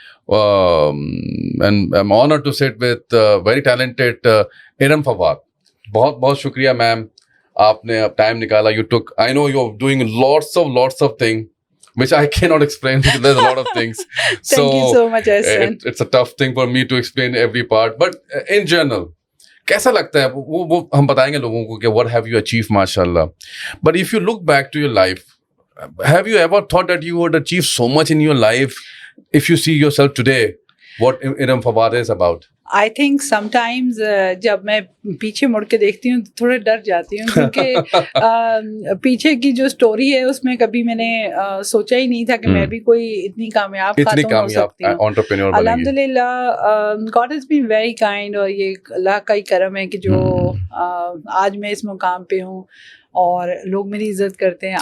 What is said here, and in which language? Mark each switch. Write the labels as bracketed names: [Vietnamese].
[English] and I'm honored to sit with very talented Iram Fawad. [Urdu] بہت بہت شکریہ میم, آپ نے اب ٹائم نکالا. [English] You took, I know you're doing lots of things which I cannot explain because there's a lot of things. Thank you so much, Ahsan. It's a tough thing for me to explain every part, but in general [Urdu] کیسا لگتا ہے وہ ہم بتائیں گے لوگوں کو کہ [English] what have you achieved ماشاءاللہ. But if you look back to your life, have you ever thought that you would achieve so much in your life if you see yourself today, what Iram Fawad is about? I think sometimes [Urdu] جب میں پیچھے مڑ کے دیکھتی ہوں تو تھوڑا ڈر جاتی ہوں کیونکہ پیچھے کی جو سٹوری ہے اس میں کبھی میں نے سوچا ہی نہیں تھا کہ میں بھی کوئی اتنی کامیاب خاتون ہو سکتی ہوں. الحمدللہ [English] God has been very kind, [Urdu] اور یہ اللہ کا ہی کرم ہے کہ جو آج میں اس مقام پہ ہوں اور لوگ میری عزت کرتے ہیں.